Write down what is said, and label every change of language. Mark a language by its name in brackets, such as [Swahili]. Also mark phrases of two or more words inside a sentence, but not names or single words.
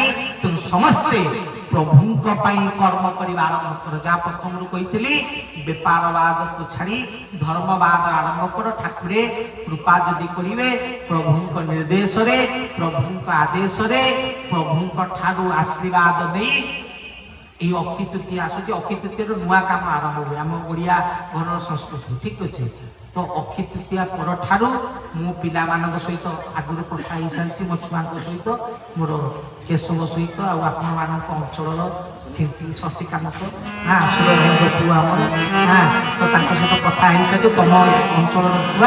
[Odia] ତେଣୁ ସମସ୍ତେ ପ୍ରଭୁଙ୍କ ପାଇଁ କର୍ମ କରିବା ଆରମ୍ଭ କର। ଯାହା ପ୍ରଥମରୁ କହିଥିଲି, ବେପାରବାଦକୁ ଛାଡ଼ି ଧର୍ମବାଦ ଆରମ୍ଭ କର। ଠାକୁରେ କୃପା ଯଦି କରିବେ ପ୍ରଭୁଙ୍କ ନିର୍ଦ୍ଦେଶରେ ପ୍ରଭୁଙ୍କ ଆଦେଶରେ ପ୍ରଭୁଙ୍କ ଠାରୁ ଆଶୀର୍ବାଦ ନେଇ ଏଇ ଅକ୍ଷୀ ତୃତୀୟା ଆସୁଛି। ଅକ୍ଷୀ ତୃତୀୟାରୁ ନୂଆ କାମ ଆରମ୍ଭ ହୁଏ ଆମ ଓଡ଼ିଆ ଘରର ସଂସ୍କୃତି। ଠିକ ଅଛି? ତ ଅକ୍ଷୀ ତୃତୀୟା ପରଠାରୁ ମୁଁ ପିଲାମାନଙ୍କ ସହିତ ଆଗରୁ କଥା ହେଇସାରିଛି, ମୋ ଛୁଆଙ୍କ ସହିତ, ମୋର କେଶବ ସହିତ, ଆଉ ଆପଣମାନଙ୍କ ଅଞ୍ଚଳର ଶଶିକାନ୍ତ ସୁରଭାଇଙ୍କ ପୁଅ ଆମର, ତ ତାଙ୍କ ସହିତ କଥା ହେଇସାରିଛି, ତମ ଅଞ୍ଚଳର ଛୁଆ।